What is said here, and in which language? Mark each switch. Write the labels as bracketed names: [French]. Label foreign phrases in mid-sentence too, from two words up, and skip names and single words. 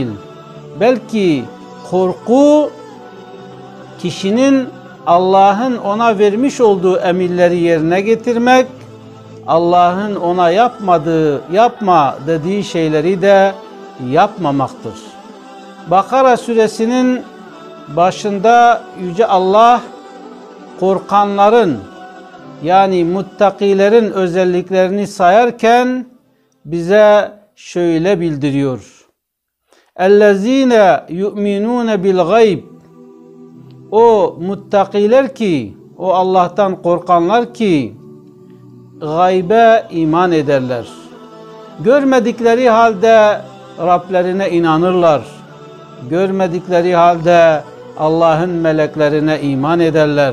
[Turkish] Belki korku kişinin Allah'ın ona vermiş olduğu emirleri yerine getirmek, Allah'ın ona yapma dediği şeyleri de yapmamaktır. Bakara suresinin başında Yüce Allah korkanların yani muttakilerin özelliklerini sayarken bize şöyle bildiriyor. [Arabic] اَلَّذ۪ينَ يُؤْمِنُونَ بِالْغَيْبِ, [Turkish] o muttakiler ki, o Allah'tan korkanlar ki gaybe iman ederler. Görmedikleri halde Rablerine inanırlar. Görmedikleri halde Allah'ın meleklerine iman ederler.